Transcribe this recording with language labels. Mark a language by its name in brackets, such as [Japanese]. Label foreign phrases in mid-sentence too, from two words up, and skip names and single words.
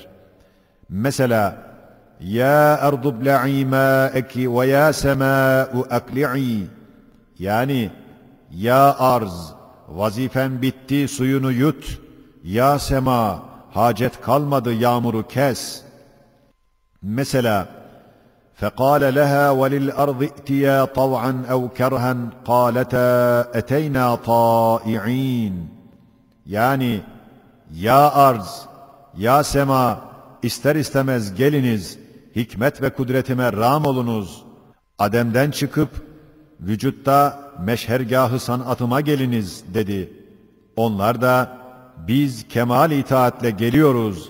[Arabic] Mesela, يا أرض ابلعي ماءك ويا سماء أقلعي. [Turkish] Yani, ya arz, vazifen bitti suyunu yut. Ya sema, hacet kalmadı yağmuru kes. Mesela, [Arabic] فَقَالَ لَهَا وَلِلْأَرْضِ ائْتِيَا طَوْعًا اَوْ كَرْهًا قَالَتَا اَتَيْنَا طَائِعِينَ. [Turkish] Yani, ya arz, ya sema, ister istemez geliniz, hikmet ve kudretime rağm olunuz. Adem'den çıkıp, vücutta meşhergâh-ı sanatıma geliniz dedi. Onlar da, biz kemal itaatle geliyoruz.